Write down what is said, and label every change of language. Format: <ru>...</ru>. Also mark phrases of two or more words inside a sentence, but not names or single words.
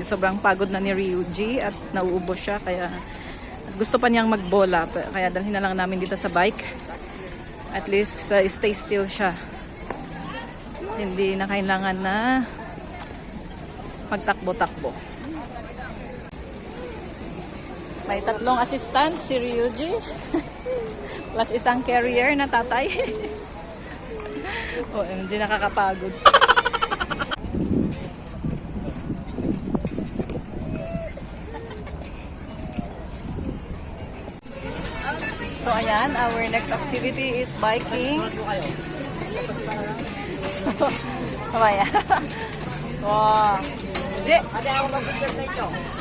<tl>Sobrang pagod na ni Ryuji at nauubos siya kaya gusto pa niyang magbola. Kaya dalhin na lang namin dito sa bike.</tl> <en>At least stay still</en> <tl>siya. Hindi na kailangan na magtakbo-takbo. May 3 assistant si Ryuji. Plus isang carrier na tatay. OMG, nakakapagod. So ayan,</tl> <en>our next activity is biking.</en> <tl>Kamaya. Wow. Ada ako mag-picture sa inyo.</tl>